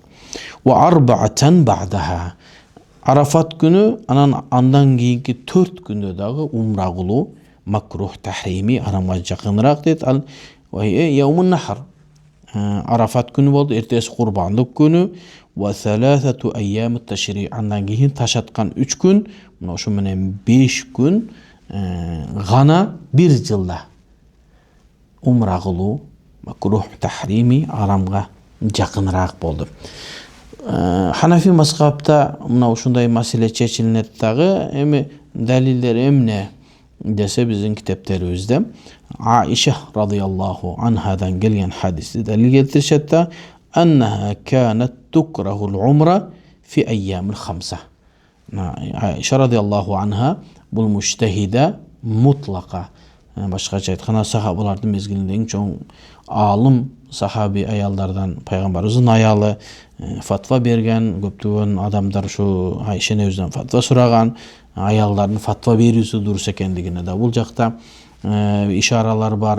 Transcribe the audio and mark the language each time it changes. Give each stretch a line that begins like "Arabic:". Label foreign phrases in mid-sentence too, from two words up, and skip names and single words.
Arabic: وأربعة بعدها.
Kyrgyz: Арафат күнү андан кийинки 4 күндө дагы умра кылуу
Arabic: مكروه تحريمي,
Kyrgyz: арамга жакыныраак дейт.
Arabic: اليوم النحر.
Kyrgyz: Арафат күнү болду, эртеси курбандык күнү.
Arabic: وثلاثة أيام التشريق.
Kyrgyz: Андан кийин ташаткан 3 күн, мына ошо менен 5 күн гана бир жылда умра кылуу
Arabic: مكروه تحريمي,
Kyrgyz: арамга жакыныраак болду. Ханафи мазхабта мына ушундай маселе чечилинет дагы. Эми далилдер эмне десе биздин китептерибизде Аиша
Arabic: رضي الله عنها
Kyrgyz: келген хадисти далил келтиришет да
Arabic: أنها كانت تكره العمرة في أيام الخمسة.
Kyrgyz: Аиша
Arabic: رضي الله عنها
Kyrgyz: бул
Arabic: مجتهدة مطلقة.
Kyrgyz: Башкача айтканда сахабалардын мезгилинде эң чоң алым сахаби аялдардан пайгамбарыбыздын аялы фатва берген, көптөгөн адамдар ушу Айша энебизден фатва сураган, аялдардын фатва берүүсү дурус экендигине да бул жакта ишаралар бар.